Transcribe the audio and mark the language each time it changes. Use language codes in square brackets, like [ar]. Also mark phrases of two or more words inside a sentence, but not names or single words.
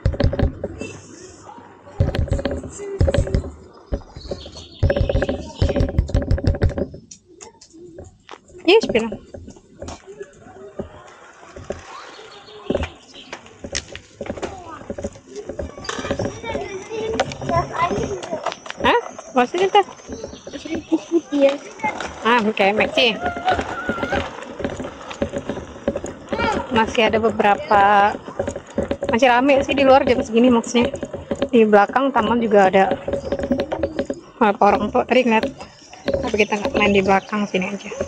[de] Hier spielen. Hah? Was ist das? Ich rede nicht mit dir. [id] Ah, oke, Maxi. Masih ada beberapa, masih rame sih di luar jam segini maksudnya. Di belakang taman juga ada beberapa orang tua tadi ngeliat, tapi kita nggak main di belakang, sini aja.